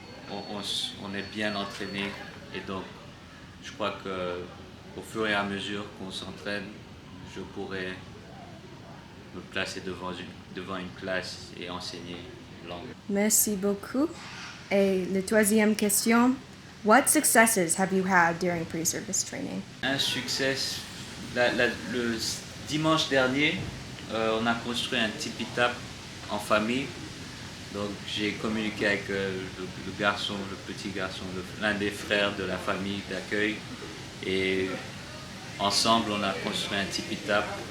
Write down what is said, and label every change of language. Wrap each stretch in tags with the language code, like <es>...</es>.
<fr>on est bien entraîné et donc je crois que au fur et à mesure qu'on s'entraîne, je pourrais me placer devant une classe et enseigner une langue. Merci beaucoup. Et la troisième question,</fr> <en>what successes have you had during pre-service training?</en> <fr>Un succès, le dimanche dernier, on a construit un tipi-tap en famille. Donc j'ai communiqué avec le garçon, le petit garçon, l'un des frères de la famille d'accueil. Et ensemble, on a construit un tipi-tap.</fr>